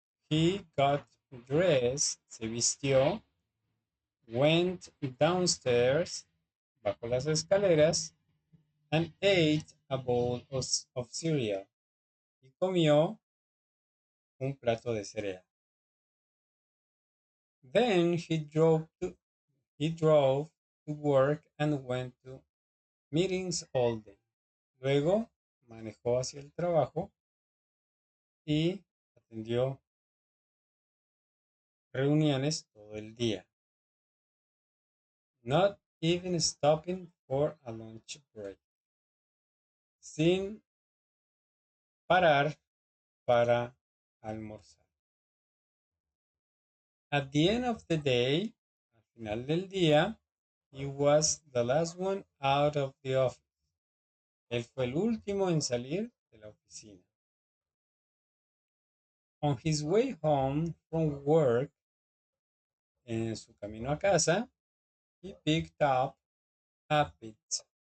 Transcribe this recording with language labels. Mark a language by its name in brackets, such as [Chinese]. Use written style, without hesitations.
[English] He got dressed, [Spanish] se vistió, [English] went downstairs, [Spanish] bajó las escaleras, [English] and ate a bowl of cereal. [Spanish] Y comió un plato de cereal. [English] Then he drove to work and went to meetings all day. [Spanish] Luego manejó hacia el trabajo y atendió reuniones todo el día. [English] Not even stopping for a lunch break. [Spanish] Sin parar para almorzar. [English] At the end of the day, [Spanish] al final del día, [English] he was the last one out of the office. [Spanish] Él fue el último en salir de la oficina. [English] On his way home from work, [Spanish] en su camino a casa, [English] he picked up a pizza.